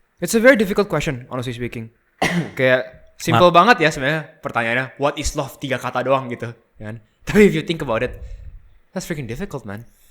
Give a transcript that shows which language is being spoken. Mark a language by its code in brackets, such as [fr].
[en] It's a very difficult question, honestly speaking. [id] Kayak simple banget ya sebenarnya pertanyaannya. [en] What is love? [id] 3 kata doang gitu, kan? [en] Tapi if you think about it, that's freaking difficult, man.